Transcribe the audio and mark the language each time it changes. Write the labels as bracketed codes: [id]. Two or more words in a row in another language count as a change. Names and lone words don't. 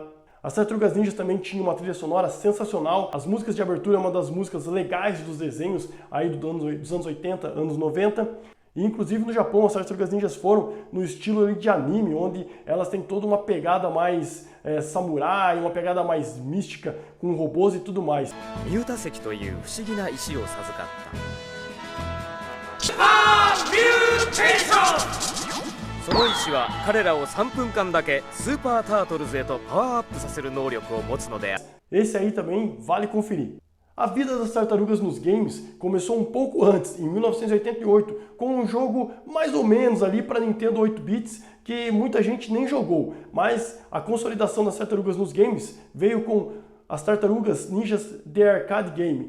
[pt] As Tartarugas Ninjas também tinham uma trilha sonora sensacional, as músicas de abertura é uma das músicas legais dos desenhos aí dos anos 80, anos 90, e inclusive no Japão as Tartarugas Ninjas foram no estilo ali de anime, onde elas têm toda uma pegada mais samurai, uma pegada mais mística, com robôs e tudo mais. [ja] その石は彼らを3分間だけスーパータートルズへとパワーアップさせる能力を持つので [pt] Esse aí também vale conferir. A vida das tartarugas nos games começou um pouco antes, em 1988, com um jogo mais ou menos ali para Nintendo 8 bits, que muita gente nem jogou, mas a consolidação das tartarugas nos games veio com as Tartarugas Ninjas The Arcade Game.